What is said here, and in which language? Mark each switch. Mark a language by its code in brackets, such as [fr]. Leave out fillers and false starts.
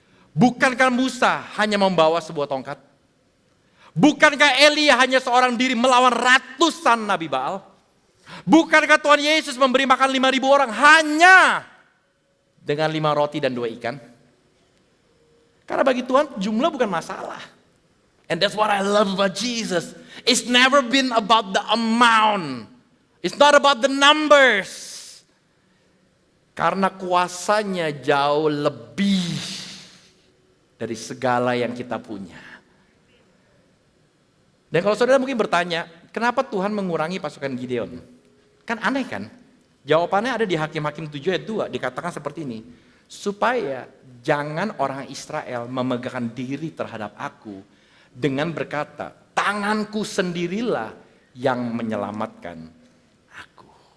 [id] Bukankah Musa hanya membawa sebuah tongkat? Bukankah Elia hanya seorang diri melawan ratusan nabi Baal? Bukankah Tuhan Yesus memberi makan 5.000 orang hanya dengan 5 roti dan 2 ikan? Karena bagi Tuhan jumlah bukan masalah. [en] And that's what I love about Jesus. It's never been about the amount. It's not about the numbers. [id] Karena kuasanya jauh lebih dari segala yang kita punya. Dan kalau saudara mungkin bertanya, kenapa Tuhan mengurangi pasukan Gideon? Kan aneh kan? Jawabannya ada di Hakim-Hakim 7 ayat 2, dikatakan seperti ini. Supaya jangan orang Israel memegahkan diri terhadap aku dengan berkata, tanganku sendirilah yang menyelamatkan aku.